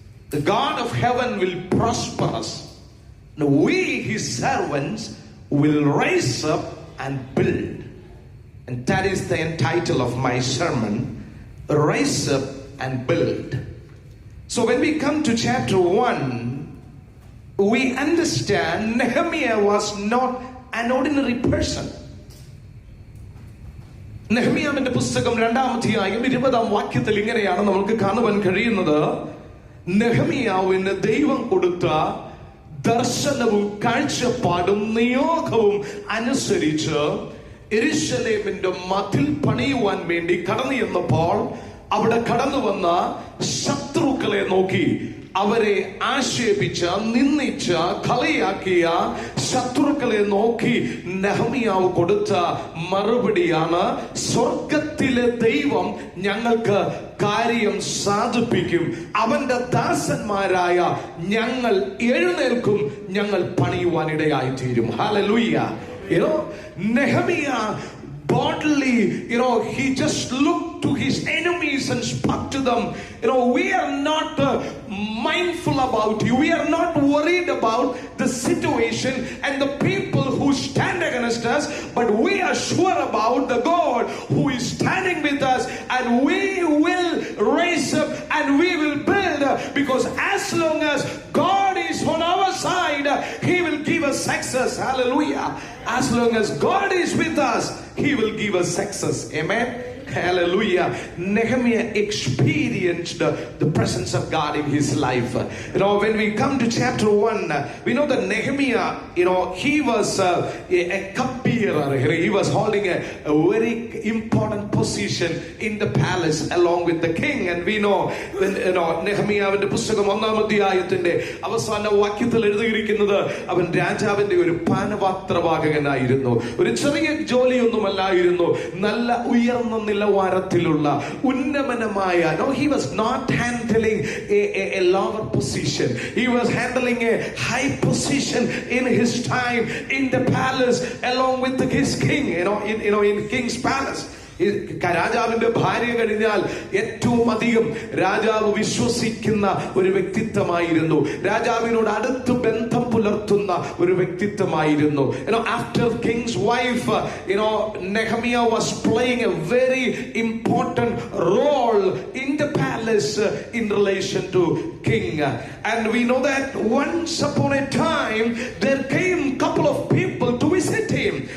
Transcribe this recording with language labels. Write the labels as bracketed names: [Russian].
[English] The God of heaven will prosper us. Now we, his servants, will rise up and build. And that is the title of my sermon, Rise Up and Build. So when we come to chapter 1, we understand Nehemiah was not an ordinary person. [Malayalam] നെഹെമ്യാവിന്റെ പുസ്തകം 2-ാം അധ്യായം 20-ാം വാക്യത്തിൽ ഇങ്ങനെയാണ് നമുക്ക് കാണുവാൻ കഴിയുന്നത്. നെഹെമ്യാവിന് ദൈവം കൊടുത്ത ദർശനവും കാഴ്ചപ്പാടും നിയോഗവും അനുസരിച്ച് യെരൂശലേമിന്റെ മതിൽ പണിയുവാൻ വേണ്ടി കടന്നു ചെന്നപ്പോൾ അവിടെ കടന്നു വന്ന ശത്രുക്കളെ നോക്കി അവരെ ആക്ഷേപിച്ച, നിന്ദിച്ച, കളിയാക്കിയ ശത്രുക്കളെ നോക്കി നെഹമ്യാവ് കൊടുത്ത മറുപടിയാണ്, സ്വർഗത്തിലെ ദൈവം ഞങ്ങൾക്ക് കാര്യം സാധിപ്പിക്കും, അവന്റെ ദാസന്മാരായ ഞങ്ങൾ എഴുന്നേൽക്കും, ഞങ്ങൾ പണിയുവാനിടയായി തീരും. Hallelujah. Nehemiah [English] boldly, he just looked to his enemies and spoke to them. We are not mindful about you. We are not worried about the situation and the people who stand against us, but we are sure about the God who is standing with us, and we will raise up and we will build, because as long as God is on our side, he will give us success. Hallelujah. As long as God is with us, he will give us success. Amen. Hallelujah. Nehemiah experienced the presence of God in his life. When we come to chapter 1, we know that Nehemiah, he was a cupbearer. He was holding a very important position in the palace along with the king. And we know when [Malayalam] നെഹമ്യാവിന്റെ പുസ്തകം 1-ാം അധ്യായത്തിന്റെ അവസാന വാക്യത്തിൽ എഴുതിയിരിക്കുന്നത്, അവൻ രാജാവിന്റെ ഒരു പാനപാത്രവാഹകനായിരുന്നു. ഒരു ചെറിയ ജോലിയൊന്നുമല്ലായിരുന്നു. നല്ല ഉയർന്ന നിലവാരത്തിലുള്ള ഉന്നമനമായ, [English] he was not handling a lower position. He was handling a high position in his time in the palace along with his king, in king's palace. [Malayalam] രാജാവിന്റെ ഭാര്യ കഴിഞ്ഞാൽ ഏറ്റവും അധികം രാജാവ് വിശ്വസിക്കുന്ന ഒരു വ്യക്തിത്വമായിരുന്നു. രാജാവിനോട് അടുത്ത് ബന്ധം പുലർത്തുന്ന ഒരു വ്യക്തിത്വമായിരുന്നു. [English] After king's wife, Nehemiah was playing a very important role in the palace in relation to king. And we know that once upon a time there came a couple of people to visit him.